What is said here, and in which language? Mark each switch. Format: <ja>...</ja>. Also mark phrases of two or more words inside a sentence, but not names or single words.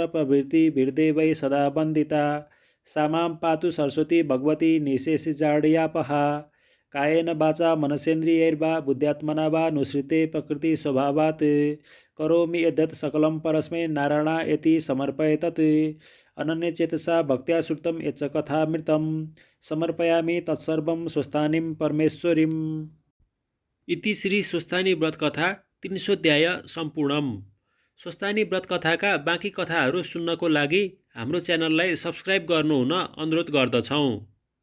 <sa>प्रभृति वीरदेवै सदा वन्दिता सा मां पातु सरस्वती भगवती निशेषजाड्यापहा कायेन वाचा मनसेन्द्रियैर्वा बुद्ध्यात्मना वा नुसृते प्रकृति स्वभावात् करोमि यद्यत् सकलं परस्मै नारायणायति समर्पयेतत् अनन्यचेतसा भक्त्या श्रुतं यच्च कथामृतं समर्पयामि तत्सर्वं स्वस्थानीं परमेश्वरीम्। इति श्री स्वस्थानी व्रत कथा 300 सम्पूर्णम्।</sa> <ne>स्वस्थानी व्रत कथाका बाँकी कथाहरू सुन्नको लागि हाम्रो च्यानललाई सब्स्क्राइब गर्नुहुन अनुरोध गर्दछौँ।</ne>